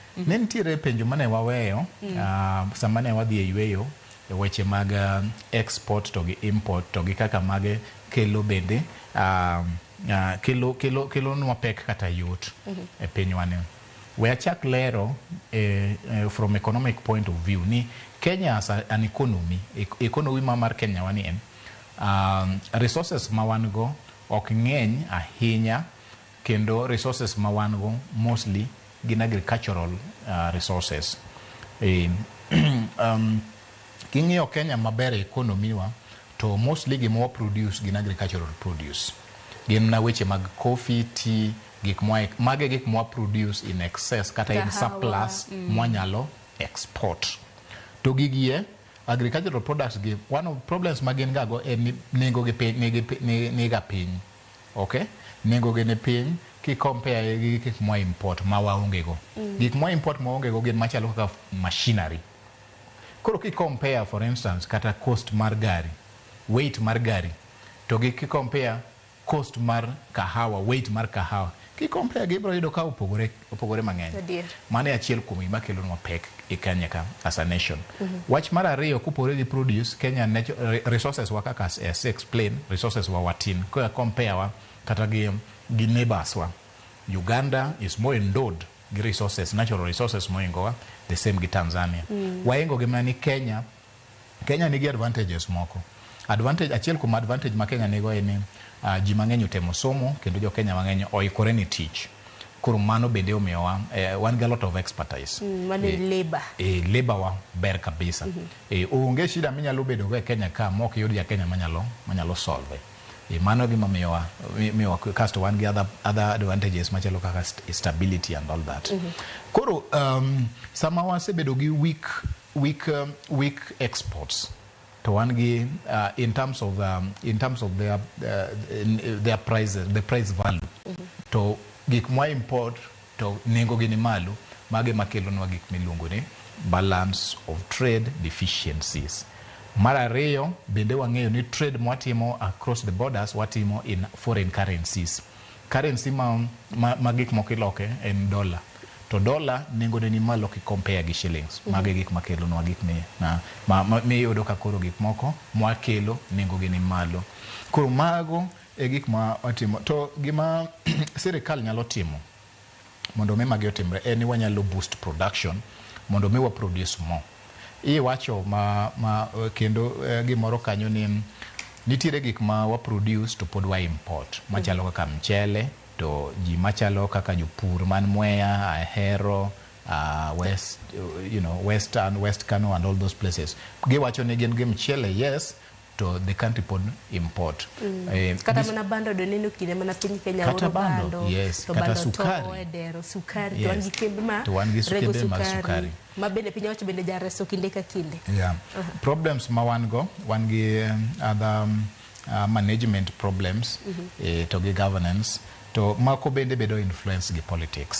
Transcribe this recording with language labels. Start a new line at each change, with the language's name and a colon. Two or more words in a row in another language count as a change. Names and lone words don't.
Luo (Kenya and Tanzania): Ne nitiere penjo mane waweyo sama ne wadhi e yweyo weche mag export to gi import to gi kaka mage kelo bende kelo nwa pek kata yot e pinywa ne. We achak lero
English: from economic point of view
Luo (Kenya and Tanzania): ni Kenya
English: as an economy
Luo (Kenya and Tanzania): mar Kenya wani en resources ma wan go ok ng'eny ahinya, kendo resources ma wan go mostly gin
English: agricultural resources.
Luo (Kenya and Tanzania): King'iyo Kenya maber economy wa to mostly gima produce gin
English: agricultural produce.
Luo (Kenya and Tanzania): Gin na weche mag coffee, tea, gik mwa produce
English: in excess
Luo (Kenya and Tanzania): kata
English: in surplus
Luo (Kenya and Tanzania): mwanyalo export. To gigie
English: agricultural products
Luo (Kenya and Tanzania): give
English: one of problems
Luo (Kenya and Tanzania): magin gago en nengo gi piny. Okay? Nengo gi ne piny ki compare gi gik mwa import ma waonge go. Gik mwa import ma waonge go gin machalo kaka machinery. Koro ki compare
English: for instance
Luo (Kenya and Tanzania): kata cost mar gari, weight mar gari, to gi ki compare cost mar kahawa, weight mar kahawa, ki compare gi bro yudo ka opogore mang'eny. Mane achiel kuom gima kelo nwa pek e Kenya ka
English: as a nation.
Luo (Kenya and Tanzania): Wach mar ariyo kupore gi produce Kenya resources wa kaka
English: as explain
Luo (Kenya and Tanzania): resources wa watin ko compare wa kata gi neighbors wa.
English: Uganda is more endowed
Luo (Kenya and Tanzania): gi
English: resources, natural resources
Luo (Kenya and Tanzania): moingo wa,
English: the same
Luo (Kenya and Tanzania): gi Tanzania. Waingo gima ni Kenya nigi advantages moko. Advantage achiel kuom advantage ma Kenya nigo en ji mang'eny otemo somo kendo jo Kenya mang'eny oikore ni tich. Koro mano bende omiyo wan gi
English: a lot of expertise.
Luo (Kenya and Tanzania): Labor wa ber kabisa. Onge shida minyalo bedo go e Kenya ka mok yud ja Kenya manyalo solve. Mano gima miyo kasto wan gi
English: other advantages
Luo (Kenya and Tanzania): machalo kaka
English: stability and all that.
Luo (Kenya and Tanzania): Koro sama wasebedo gi
English: weak exports
Luo (Kenya and Tanzania): to wan gi
English: in terms of their prices, the price value.
Luo (Kenya and Tanzania): To gik mwa import to nengo gi ni malo, mage makelo nwa gik miluongo ni
English: balance of trade deficiencies.
Luo (Kenya and Tanzania): Mar ariyo bende wang'eyo ni trade mwatimo
English: across the borders
Luo (Kenya and Tanzania): watimo
English: in foreign currencies.
Luo (Kenya and Tanzania): Currency ma gik moko iloke en dollar. To dollar nengo ni malo ki compare gi shillings. Mage gik makelo nwa gik mi yudo ka koro gik moko mwakelo nengo gi ni malo. Koro mago e gik ma watimo. To gima sirikal nyalo timo mondo mi magi otimre en ni wanyalo
English: boost production
Luo (Kenya and Tanzania): mondo mi wa
English: produce more.
Luo (Kenya and Tanzania): Wacho kendo gimoro kanyo ni nitiere gik ma wa produce to pod wa import machalo kaka mchele, to ji machalo kaka jopur man Mwea, Ahero, West Kano
English: and all those places.
Luo (Kenya and Tanzania): Giwacho ni gin gi mchele, yes, to
English: the country
Luo (Kenya and Tanzania): pod import. Kata mana bando do neno kine mana piny Kenya kata bando, yes, to kata bando sukari. To edero sukari, Yes. To wan gi kembe mag sukari. Ma bende piny wacho bende jareso kinde ka kinde. Yeah. Problems ma wan gi
English: other management problems
Luo (Kenya and Tanzania): to gi governance, to mako bende bedo influence gi politics.